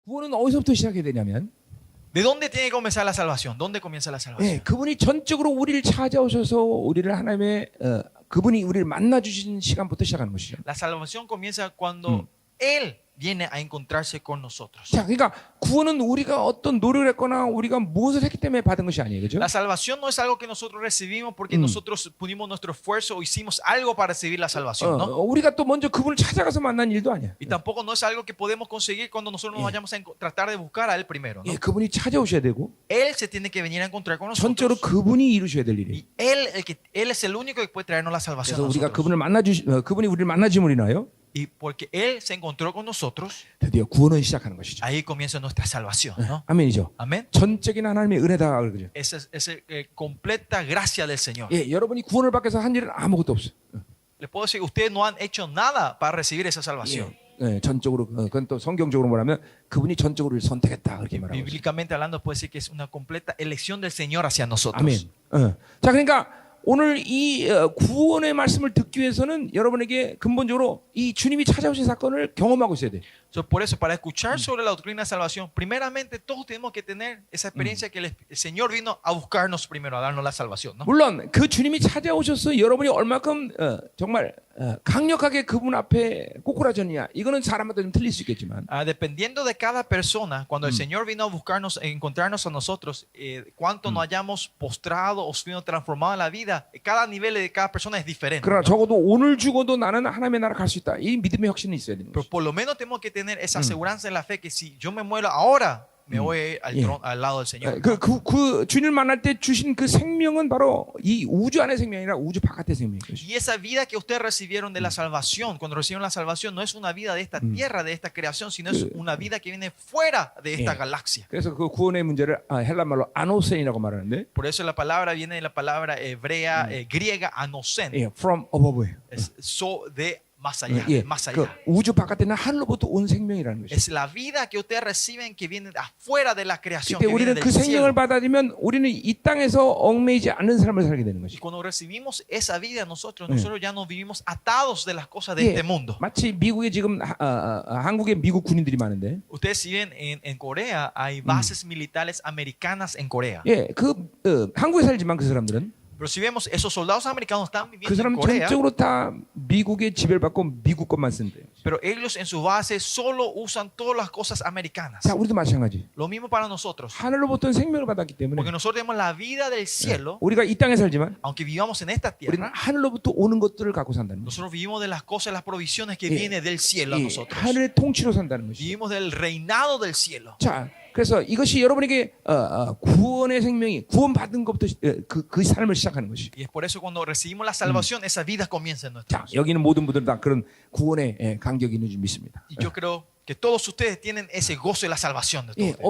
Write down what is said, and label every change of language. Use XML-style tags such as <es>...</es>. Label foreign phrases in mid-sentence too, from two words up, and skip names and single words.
<ko>구원은 어디서부터 시작해야 되냐면</ko> <es>¿De dónde tiene que comenzar la salvación? ¿Dónde comienza la salvación?</es> <ko>그분이 전적으로 우리를 찾아오셔서 우리를 하나님의 그분이 우리를 만나 주신 시간부터 시작하는 것이죠.</ko> <es>La salvación comienza cuando Él viene a encontrarse con nosotros.</es> <ko>자, 그러니까 구원은 우리가 어떤 노력을 했거나 우리가 무엇을 했기 때문에 받은 것이 아니에요, 그렇죠?</ko> <es>La salvación no es algo que nosotros recibimos porque nosotros pusimos nuestro esfuerzo o hicimos algo para recibir la salvación, ¿no?</es> <ko>우리가 또 먼저 그분을 찾아가서 만난 일도 아니야.</ko> <es>Y tampoco no es algo que podemos conseguir cuando nosotros nos vayamos a tratar de buscar a Él primero, ¿no?</es> <ko>그분이 찾아오셔야 되고</ko> <es>Él se tiene que venir a encontrar con</es> <ko>전적으로</ko> <es>nosotros.</es> <ko>그분이 이루셔야 될 일이에요.</ko> <es>Y Él es el único que puede traernos la salvación</es> <ko>그래서</ko> <es>a</es> <ko>우리가</ko> <es>nosotros.</es> <ko>그분이 우리를 만나줌으로 인하여</ko> <es>Y porque Él se encontró con nosotros,</es> <ko>드디어 구원은 시작하는 것이죠.</ko> <es>ahí comienza nuestra salvación, ¿no?</es> <ko>아멘이죠.</ko> <es>Amén.</es> <ko>전적인 하나님의 은혜다 그러죠.</ko> <es>Esa es completa gracia del Señor.</es> <ko>여러분이 구원을 받기 위해서 한 일은 아무것도 없어요.</ko> <es>Les puedo decir, ustedes no han hecho nada para recibir esa salvación.</es> <ko>전적으로 그건 또 성경적으로 말하면 그분이 전적으로 선택했다 그렇게 말하고 있어요.</ko> <es>Bíblicamente hablando, puede decir que es una completa elección del Señor hacia nosotros.</es> <ko>아멘. 자, 그러니까 오늘 이 구원의 말씀을 듣기 위해서는 여러분에게 근본적으로 이 주님이 찾아오신 사건을 경험하고 있어야 돼.</ko> <es>Por eso, para escuchar sobre la doctrina de salvación, primeramente todos tenemos que tener esa experiencia que el Señor vino a buscarnos primero, a darnos la salvación, ¿no?</es> <ko>물론 그 주님이 찾아오셔서 여러분이 얼마큼 정말 강력하게 그분 앞에 꼬꾸라졌냐 이거는 사람마다 좀 틀릴 수 있겠지만</ko> <es>Dependiendo de cada persona, cuando el Señor vino a buscarnos, a encontrarnos a nosotros, cuánto nos hayamos postrado o sido transformado en la vida, cada nivel de cada persona es diferente,</es> <ko>그러나</ko> <es>¿no?</es> <ko>적어도 오늘 죽어도 나는 하나님의 나라 갈 수 있다. 이 믿음의 확신이 있어야 되는</ko> <es>Pero</es> <ko>거죠.</ko> <es>por lo menos tenemos que tener esa aseguranza en la fe que si yo me muero ahora, me voy al lado del Señor.</es> <ko>그 주님을 만날 때 주신 그 생명은 바로 이 우주 안의 생명이 아니라 우주 바깥의 생명인 것이죠.</ko> <es>Y esa vida que ustedes recibieron de la salvación, cuando recibieron la salvación, no es una vida de esta tierra, de esta creación, sino es una vida que viene fuera de esta galaxia.</es> <ko>그래서 그 구원의 문제를 헬라 말로 아노센이라고 말하는데</ko> <es>Por eso la palabra viene de la palabra hebrea, griega, anosen.</es> <en>from above예요.</en> <es>Es de más allá, más</es> <ko>그</ko> <es>allá.</es> <ko>우주 바깥에는 하늘로부터 온 생명이라는 것이죠.</ko> <es>Es la vida que ustedes reciben que viene de afuera de la creación,</es> <ko>그때</ko> <es>que viene</es> <ko>우리는 그</ko> <es>del</es> <ko>생명을</ko> <es>cielo.</es> <ko>받아들이면 우리는 이 땅에서 얽매이지 않는 삶을 살게 되는</ko> <es>Y</es> <ko>것이죠.</ko> <es>cuando recibimos esa vida nosotros ya no vivimos atados de las cosas de</es> <ko>예,</ko> <es>este mundo.</es> <ko>마치 미국에 지금 한국에 미국 군인들이 많은데,</ko> <es>Ustedes siguen en Corea, hay bases militares americanas en Corea.</es> <ko>한국에 살지만 그 사람들은</ko> <es>Pero si vemos, esos soldados americanos están</es> <ko>그</ko> <es>viviendo en</es> <ko>사람</ko> <es>Corea,</es> <ko>전적으로 다 미국의 지배를 받고 미국 것만 쓴대요.</ko> <es>pero ellos en su base solo usan todas las cosas americanas.</es> <ko>자, 우리도 마찬가지.</ko> <es>Lo mismo para nosotros.</es> <ko>하늘로부터 생명을 받았기 때문에</ko> <es>Porque nosotros tenemos la vida del cielo,</es> <ko>우리가 이 땅에 살지만</ko> <es>aunque vivamos en esta</es> <ko>우리는</ko> <es>tierra,</es> <ko>하늘로부터 오는 것들을 갖고 산다는 거죠.</ko> <es>nosotros vivimos de las cosas, las provisiones que vienen del cielo a nosotros.</es> <ko>하늘의 통치로 산다는 것이죠.</ko> <es>Vivimos del reinado del cielo.</es> <ko>자, 그래서 이것이 여러분에게 구원의 생명이 구원받은 것부터 그 삶을 시작하는 것이죠.</ko> <es>Y es por eso cuando recibimos la salvación, esa vida comienza en</es> <ko>자,</ko> <es>nosotros.</es> <ko>여기는 모든 분들은 다 그런 구원의 간격이 있는 줄 믿습니다.</ko> <es>Y yo creo que todos ustedes tienen ese gozo de la salvación de todos ustedes, ¿no?</es>